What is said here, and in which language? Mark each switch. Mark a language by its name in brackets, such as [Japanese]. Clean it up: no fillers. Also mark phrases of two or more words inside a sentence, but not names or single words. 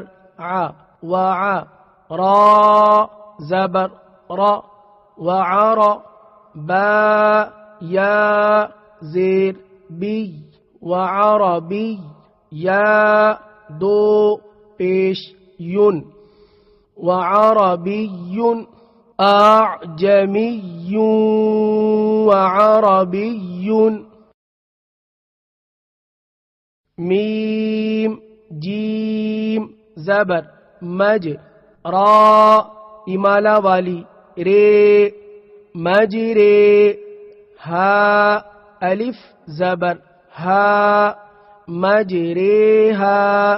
[Urdu] ع وع را زبر را وعر با یا زیر بی وعربی یا دو پیش یون وعربی اعجمی وعربی. میم جیم زبر مج را امالہ والی رے مجرے ہا الف زبر ہا مجریہا.